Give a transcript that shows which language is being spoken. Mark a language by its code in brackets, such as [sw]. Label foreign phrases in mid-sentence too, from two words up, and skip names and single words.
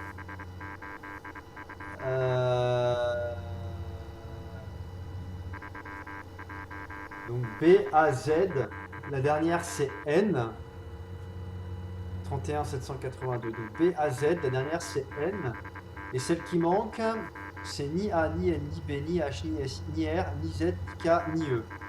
[fr] Donc B, A, Z. La dernière c'est N. 31 782. Donc B, A, Z. La dernière c'est N. Et celle qui manque, c'est ni A, ni N, ni B, ni H, ni S, ni R, ni Z, ni K, ni E.